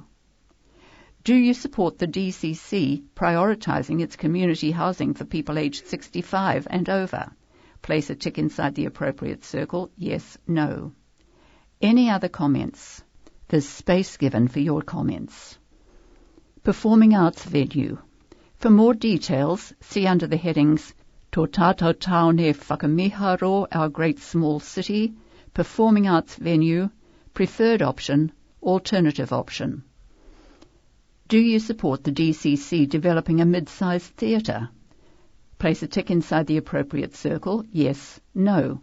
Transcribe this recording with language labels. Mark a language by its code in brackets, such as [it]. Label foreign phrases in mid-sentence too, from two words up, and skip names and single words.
[en] Do you support the DCC prioritising its community housing for people aged 65 and over? Place a tick inside the appropriate circle. Yes, no. Any other comments? There's space given for your comments. Performing arts venue. For more details, see under the headings [mi] Tō tātou tāone whakamiharo, [en] our great small city, performing arts venue, preferred option, alternative option. Do you support the DCC developing a mid-sized theatre? Place a tick inside the appropriate circle. Yes, no.